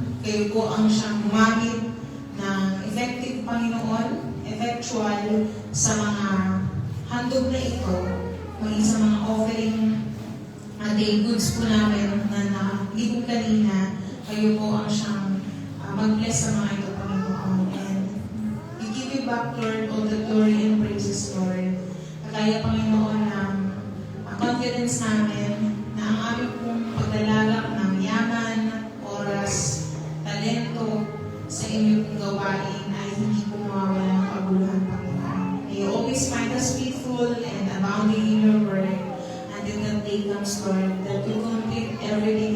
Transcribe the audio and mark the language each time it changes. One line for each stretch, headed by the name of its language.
Filipino: Kayo po ang siyang gumamit ng effective, Panginoon, effectual sa mga handog na ito, maging sa mga offering day goods po namin na nakalibog kanina. Kayo po ang siyang mag-bless sa mga ito, Panginoon.
English: And we give you back, Lord, all the glory and praises, Lord.
Filipino: Kaya, Panginoon, ng confidence namin na ang aming pong paglalagak ng yaman, oras, talento sa inyong pong gawain ay hindi po mawawala ng kabuluhan, Panginoon.
English: May you always find us faithful and abounding in your word until the day comes, Lord, that you complete every